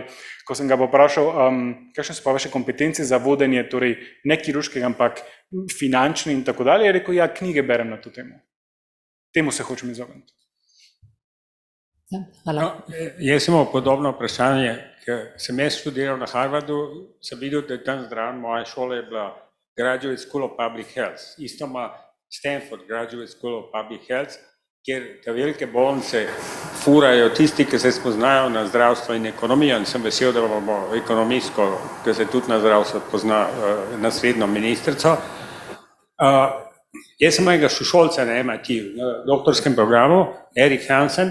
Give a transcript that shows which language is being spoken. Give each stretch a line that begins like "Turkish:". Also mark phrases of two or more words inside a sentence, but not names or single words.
Slovenian: Ko sem ga pa vprašal, kakšne so pa vaše kompetence za vodenje, torej ne kirurškega, ampak finančne in tako dalje, je rekel, ja, knjige berem na to temo. Temu se hočem izogniti. Hvala. Jaz imam podobno vprašanje, ker sem jaz študiral na Harvardu, sem videl, da je tam zdraven, moja šola je bila Graduate School of Public Health. Isto ima Stanford Graduate School of Public Health, kjer te velike bolnice furajo tisti, ki se spoznajo na zdravstvo in ekonomijo in sem vesel, da bomo ekonomistko, ki se tudi na zdravstvo pozna, naslednjo ministrico. Jaz sem mojega sošolca na MIT, na doktorskem programu, Erik Hansen.